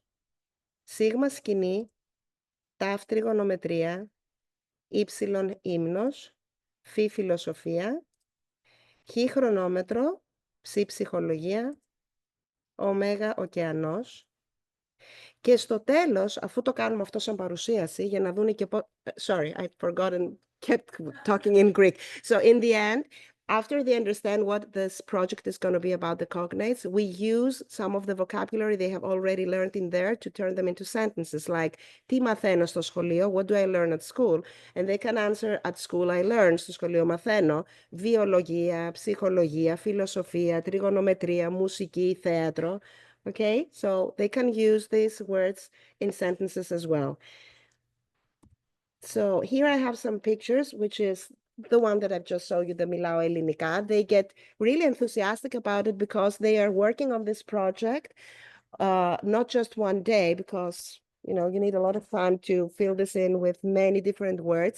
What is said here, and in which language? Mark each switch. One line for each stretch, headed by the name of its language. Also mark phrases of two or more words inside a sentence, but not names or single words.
Greek: Σίγμα, σκηνή. Ταφ, τριγωνομετρία. Ήψιλον, ύμνος. Φι, φιλοσοφία. Χ, χρονόμετρο. Ψ, ψυχολογία. Ωμέγα, ωκεανός. Και στο τέλος, αφού το κάνουμε αυτό σαν παρουσίαση, για να δούνε και
English: sorry, I forgot and kept talking in Greek. So in the end, after they understand what this project is going to be about the cognates, we use some of the vocabulary they have already learned in there to turn them into sentences like,
Greek: τι μαθαίνω στο σχολείο,
English: what do I learn at school? And they can answer, at school I learn,
Greek: στο σχολείο μαθαίνω, βιολογία, ψυχολογία, φιλοσοφία, τριγωνομετρία, μουσική, θέατρο.
English: Okay, so they can use these words in sentences as well. So here I have some pictures, which is the one that I've just showed you, the Milao Elinika. They get really enthusiastic about it because they are working on this project, not just one day, because you need a lot of time to fill this in with many different words.